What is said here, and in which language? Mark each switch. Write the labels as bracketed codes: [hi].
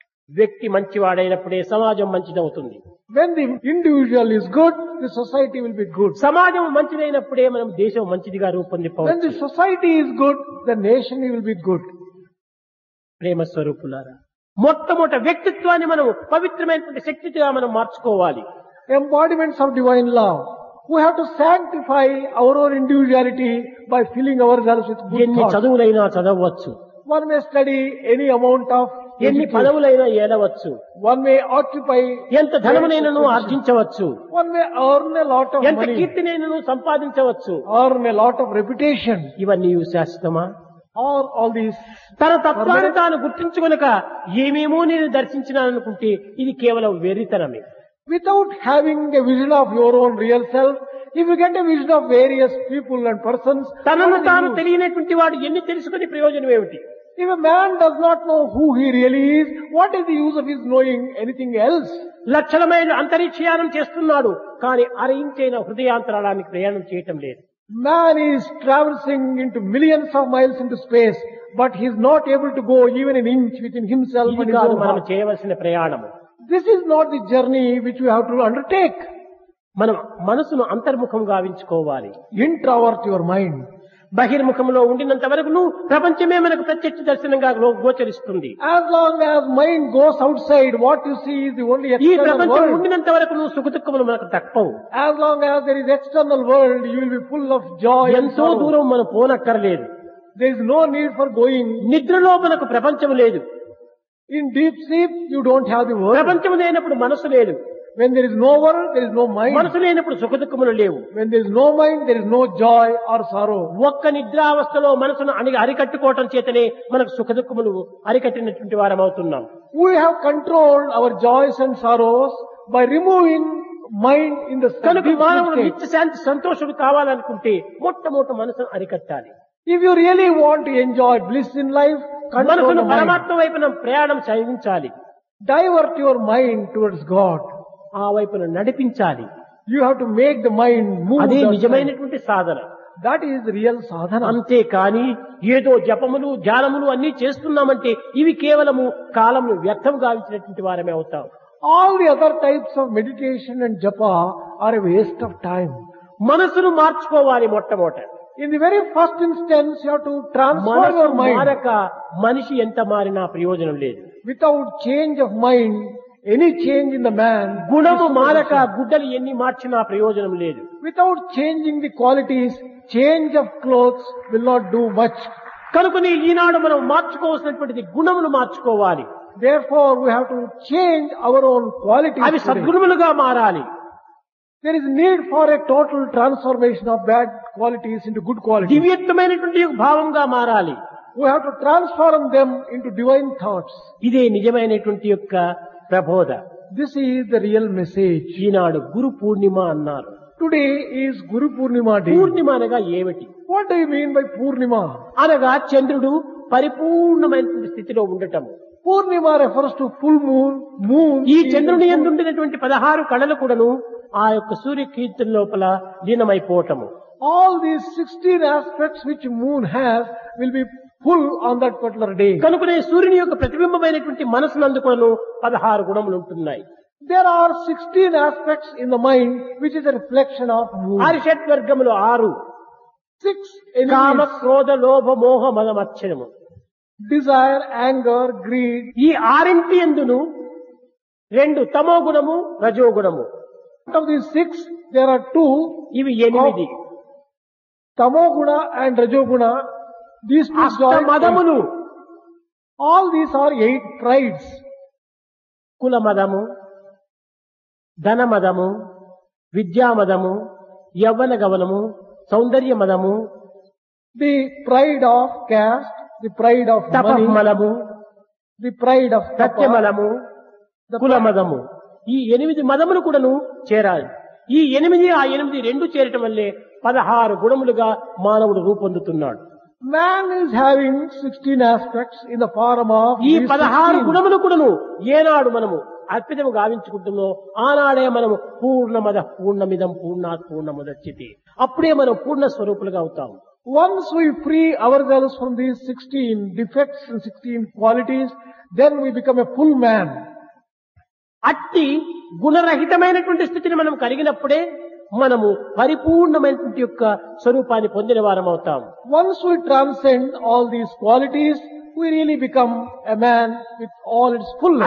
[te] వ్యక్తి మంచివాడైనప్పుడే సమాజం మంచిదవుతుంది. [en] When the individual is good, the society will be good. [te] సమాజం మంచిదైనప్పుడే మనం దేశం మంచిదిగా [en] When the [te] రూపొందిపోవచ్చు. [en] society is good, the nation will be good. [te] ప్రేమ స్వరూపులారా, మొట్టమొదటి వ్యక్తిత్వాన్ని మనం పవిత్రమైనటువంటి శక్తిగా మనం మార్చుకోవాలి. [en] Embodiments of divine love. We have to sanctify our own individuality by filling ourselves with good [te] ఎన్ని [en] thoughts. [te] చదువులైనా చదవచ్చు, [en] One may study any amount of [te] ఎన్ని [en] education. [te] పదవులైనా ఏలవచ్చు, [en] One may occupy, [te] ఎంత ధనమునైనను ఆర్జించవచ్చు, [en] one may earn a lot of [te] ఎంత [en] money, [te] కీర్తినైనను సంపాదించవచ్చు. [en] earn a lot of reputation, [te] ఇవన్నీ శాశ్వతమా? [en] or all these. [te] తన తత్వాన్ని తాను గుర్తించుకొనక ఏమేమో నేను దర్శించినాననుకుంటే ఇది కేవలం వెర్రితనమే. [en] Without having a vision of your own real self, if you get a vision of various people and persons, [te] తనను [en] what is the [te] తాను [en] use? [te] తెలియనటువంటి వాడు ఎన్ని తెలుసుకుని ప్రయోజనం ఏమిటి? [en] If a man does not know who he really is, what is the use of his knowing anything else? [te] లక్షల మైళ్ళు అంతరిక్షయానం చేస్తున్నాడు, కానీ అరయించైన హృదయాంతరాళానికి ప్రయాణం చేయటం లేదు. [en] Man is traversing into millions of miles into space, but he is not able to go even an inch within himself [te] ఇది [en] and his [te] కాదు [en] own [te] మనం [en] heart. [te] చేయవలసిన ప్రయాణము. [en] This is not the journey which we have to undertake. [te] మనం మనసును అంతర్ముఖం గావించుకోవాలి. [en] Introvert your mind. [te] బహిర్ముఖంలో ఉండినంత వరకు ప్రపంచమే మనకు ప్రత్యక్ష దర్శనంగా గోచరిస్తుంది. [en] As long as mind goes outside, what you see is the only [te] ఈ [en] external [te] ప్రపంచం [en] world. [te] ఉండినంత వరకు సుఖదుఖములు మనకు తప్పవు. [en] As long as there is external world, you will be full of joy and [te] ఎంతో [en] sorrow. [te] దూరం మనం పోనక్కర్లేదు. [en] There is no need for going. [te] నిద్రలో మనకు ప్రపంచం లేదు. [en] In deep sleep, you don't have the world. [te] ప్రపంచం లేనప్పుడు మనసు లేదు. [en] When there is no world, there is no mind. [te] మనసు లేనప్పుడు సుఖదుఖములు లేవు. [en] When there is no mind, there is no joy or sorrow. [te] ఒక్క నిద్రావస్థలో మనసును అరికట్టుకోవటం చేతనే మనకు సుఖదుఖములు అరికట్టినటువంటి వారం అవుతున్నాం. [en] We have controlled our joys and sorrows by removing mind in the [te] కనుక [en] deep [te] మానవుడు [en] sleep [te] నిత్య [en] state. [te] శాంతి సంతోషుడు కావాలనుకుంటే మొట్టమొదటి మనసును అరికట్టాలి. [en] If you really want to enjoy bliss in life, control [te] మనసును [en] the mind. [te] పరమాత్మ వైపున ప్రయాణం సాగించాలి. [en] Divert your mind towards God. [te] ఆ వైపున నడిపించాలి. [en] You have to make the mind move. [te] అదే [en] that side. [te] నిజమైనటువంటి సాధన. [en] That is real sadhana. [te] అంతేకాని ఏదో జపములు ధ్యానములు అన్ని చేస్తున్నామంటే ఇవి కేవలము కాలమును వ్యర్థం గావించినటువంటి వారమే అవుతాం. [en] All the other types of meditation and japa are a waste of time. [te] మనసును మార్చుకోవాలి. మొట్టమొదట [en] In the very first instance, you have to transform [te] మనసు [en] your mind. [te] మారక మనిషి ఎంత మారినా ప్రయోజనం లేదు. [en] Without change of mind, any change in the man. [te] గుణము మారక గుడ్డలు ఎన్ని మార్చినా ప్రయోజనం లేదు. [en] Without changing the qualities, change of clothes will not do much. [te] కనుకని ఈనాడు మనం మార్చుకోవాల్సినటువంటిది గుణములు మార్చుకోవాలి. [en] Therefore, we have to change our own qualities. [te] అవి [en] today. [te] సద్గుణములుగా మారాలి. [en] There is need for a total transformation of bad qualities into good qualities. [te] దివ్యత్వమైనటువంటి భావంగా మారాలి. [en] We have to transform them into divine thoughts. [te] ఇదే నిజమైనటువంటి యొక్క ప్రబోధ. [en] This is the real message. [te] ఈనాడు గురు పూర్ణిమ అన్నారు. [en] Today is Guru Purnima day. [te] పూర్ణిమ అనగా ఏమిటి? [en] What do you mean by Purnima? [te] అనగా చంద్రుడు పరిపూర్ణమైనటువంటి స్థితిలో ఉండటం. [en] Purnima refers to full moon. Moon. [te] ఈ [en] is [te] చంద్రుని [en] full- [te] యందుండినటువంటి 16 కళలు కూడాను ఆ యొక్క సూర్యకీర్తి లోపల లీనమైపోవటము. [en] All these 16 aspects which moon has will be full on that particular day. [te] కనుకనే సూర్యుని యొక్క ప్రతిబింబమైనటువంటి మనసునందు కూడాను 16 గుణములు ఉంటున్నాయి. [en] There are 16 aspects in the mind which is a reflection of moon. [te] హరిషడ్వర్గములు 6. [en] 6 [te] comma, [en] elements: [te] క్రోధ, లోభ, మోహ, మదమచ్చరము. [en] desire, anger, greed. [te] ఈ ఆరింటి ఎందును 2 తమో గుణము, రజో గుణము. [en] Out of these 6, there are 2, [te] ఇవి 8. [en] Tamoguna and Rajoguna. These two [te] అష్ట [en] join. [te] మదములు. [en] All these are 8 prides. [te] కుల మదము, ధన మదము, విద్యా మదము, యవ్వన గమనము, సౌందర్య మదము, [en] The pride of caste, the pride of money, [te] తపమలము, [en] the pride of tapa, [te] సత్యమలము, కుల మదము. ఈ 8 మదములు కూడాను చేరాలి. ఈ 8 ఆ 8 రెండు చేరటం వల్లే 16 గుణములుగా మానవుడు రూపొందుతున్నాడు. [en] Man is having 16 aspects in the form of [te] ఈ [en] these [te] 16 [en] 16. [te] గుణములు కూడాను ఏనాడు మనము అర్పితము గావించుకుంటున్నామో ఆనాడే మనము [sa] పూర్ణమద పూర్ణమిదం పూర్ణాత్ పూర్ణముదచ్యతే. [te] అప్పుడే మనం పూర్ణ స్వరూపులుగా అవుతాం. [en] Once we free ourselves from these 16 defects and 16 qualities, then we become a full man. [te] అట్టి గుణరహితమైనటువంటి స్థితిని మనం కలిగినప్పుడే మనము పరిపూర్ణమైనటువంటి యొక్క స్వరూపాన్ని పొందిన వారం అవుతాం. [en] Once we transcend all these qualities, we really become a man with all its fullness.